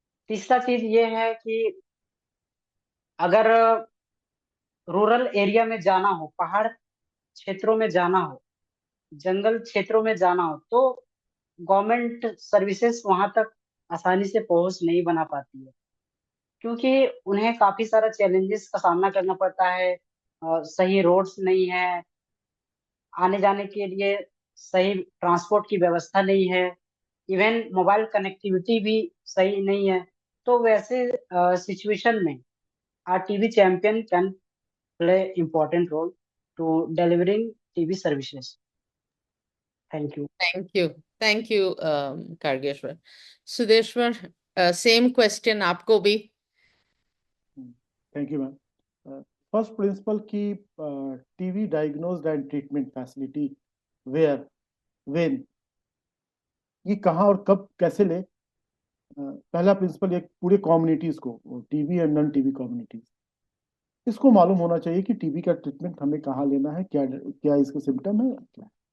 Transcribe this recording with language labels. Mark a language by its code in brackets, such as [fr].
[hi] तीसरा चीज ये है कि अगर रूरल एरिया में जाना हो, पहाड़ क्षेत्रों में जाना हो, जंगल क्षेत्रों में जाना हो, तो गवर्नमेंट सर्विसेज वहां तक आसानी से पहुंच नहीं बना पाती है, क्योंकि उन्हें काफी सारा चैलेंजेस का सामना करना पड़ता है। सही रोड्स नहीं है, आने जाने के लिए सही ट्रांसपोर्ट की व्यवस्था नहीं है, इवन मोबाइल कनेक्टिविटी भी सही नहीं है। तो वैसे सिचुएशन में [en] our TB champion can play important role to delivering TB services. Thank you. Thank you, Khargeshwar. [hi] Sudeshwar, [en] same question [hi] आपको भी। [en] Thank you, ma'am. First principle की TB diagnosed and treatment facility where, when, [hi] ये कहाँ और कब कैसे ले। पहला प्रिंसिपल एक पूरे कम्युनिटीज को, TB and non TB communities, इसको मालूम होना चाहिए कि टीबी का ट्रीटमेंट हमें कहाँ लेना है, क्या क्या इसके सिम्टम है, क्या।